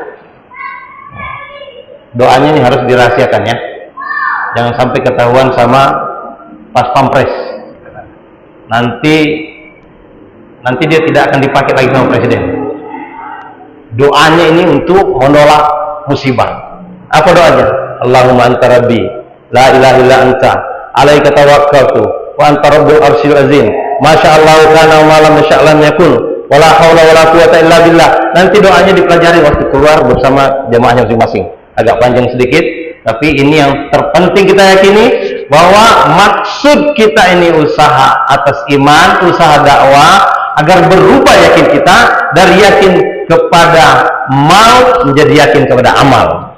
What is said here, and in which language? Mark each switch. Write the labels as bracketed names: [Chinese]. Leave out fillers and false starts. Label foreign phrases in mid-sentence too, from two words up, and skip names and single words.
[Indonesian] Doanya ini harus dirahasiakan ya, jangan sampai ketahuan sama pas pampres. Nanti dia tidak akan dipakai lagi sama presiden. Doanya ini untuk menolak musibah. Apa doanya? [Arabic] اللهم أنت ربي لا إله إلا أنت, عليك توكلت وأنت رب العرش العظيم ما شاء الله كان ولم يشأ لم يكن ولا حول ولا قوة إلا بالله. [Indonesian] Nanti doanya dipelajari waktu keluar bersama jamaahnya masing-masing. Agak panjang sedikit, tapi ini yang terpenting kita yakini, bahwa maksud kita ini usaha atas iman, usaha dakwah, agar berubah yakin kita dari yakin kepada mal menjadi yakin kepada amal.